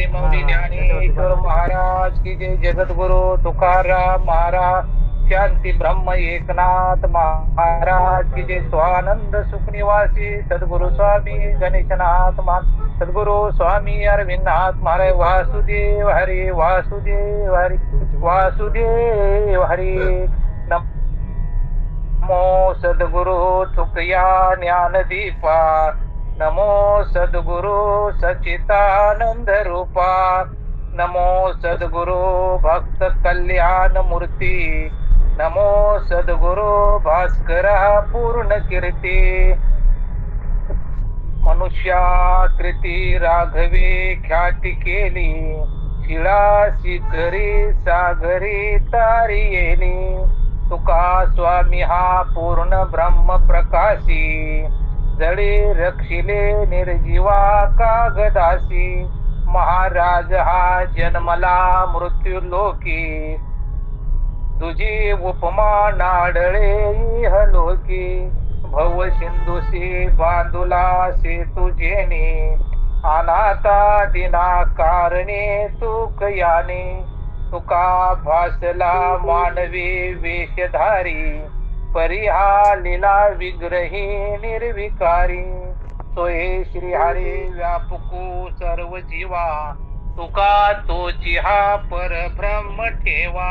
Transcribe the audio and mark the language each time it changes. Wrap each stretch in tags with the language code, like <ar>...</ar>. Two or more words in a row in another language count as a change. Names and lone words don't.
<mr>मौली ज्ञानेश्वर महाराज की जय. जगद्गुरु तुकाराम महाराज, शांती ब्रह्म एकनाथ महाराज की जय. स्वानंद सुख निवासी सद्गुरु स्वामी गणेशनाथ महाराज, सद्गुरु स्वामी अरविंदनाथ महाराज. वासुदेव हरी वासुदेव हरी वासुदेव हरी. नमो सद्गुरु तुकया ज्ञानदीपा, नमो सद्गुरु सच्चिदानंद रूपा, नमो सद्गुरु भक्त कल्याण मूर्ती, नमो सद्गुरु भास्कर पूर्ण कीर्ती. मनुष्याकृती राघवे ख्याती केली, शिळा शिखरी सागरी तारी येली. तुका स्वामी हा पूर्ण ब्रह्म प्रकाशी, जळे रक्षिले निर्जीवा कागदासी. महाराज हा जन्मला मृत्यू लोकी, तुझी उपमा नाडळे इहलोकी. भव सिंधुसी बांधुला सेतु जेणे, अनाथा दिना कारणे तुकयाने. तुका भासला मानवी वेशधारी, परिहा लीला विग्रही निर्विकारी. सोये श्री हरी व्यापकू सर्व जीवा, तुका तोची हा परब्रह्म ठेवा.</mr>